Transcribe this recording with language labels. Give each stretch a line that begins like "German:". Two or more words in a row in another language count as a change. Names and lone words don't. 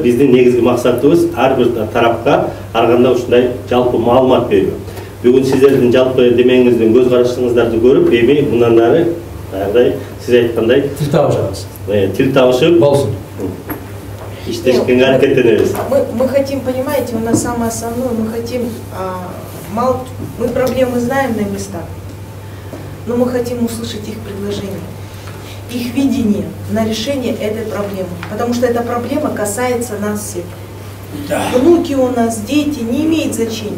Kyrgyz: Биздин негизги максатыбыз ар бир тарапка арганда ушундай жалпы маалымат берүү. Бүгүн сиздердин жалпы демеңиздин көз карашыңыздарды көрүп, эми мындан ары баягыдай сиз айткандай тил табышабыз. Тил табышып болсун. Иштешкенге аракеттенебиз.
Russian: Мы хотим, понимаете, у нас самое основное, мы хотим мы проблемы знаем на местах, но мы хотим услышать их предложения, их видение на решение этой проблемы, потому что эта проблема касается нас всех. Внуки у нас, дети, не имеет значения.